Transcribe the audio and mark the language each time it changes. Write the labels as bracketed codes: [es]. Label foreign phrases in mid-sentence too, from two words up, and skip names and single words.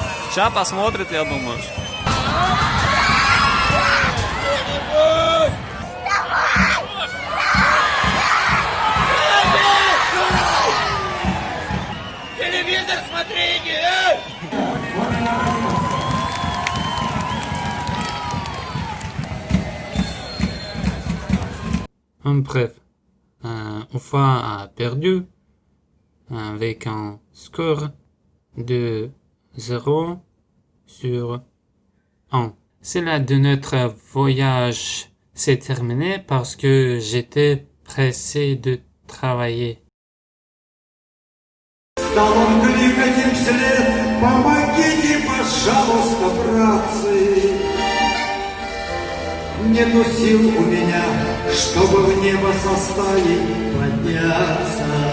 [ru] Сейчас посмотрит, я думаю. Телевизор смотрите! [fr] En bref, Ufa a perdu avec un score de 0 sur 1. Cela de notre voyage s'est terminé parce que j'étais pressé de travailler. [ru] Стал он кликать им вслед: помогите, пожалуйста, братцы. Нету сил у меня, чтобы в небо со стаей подняться.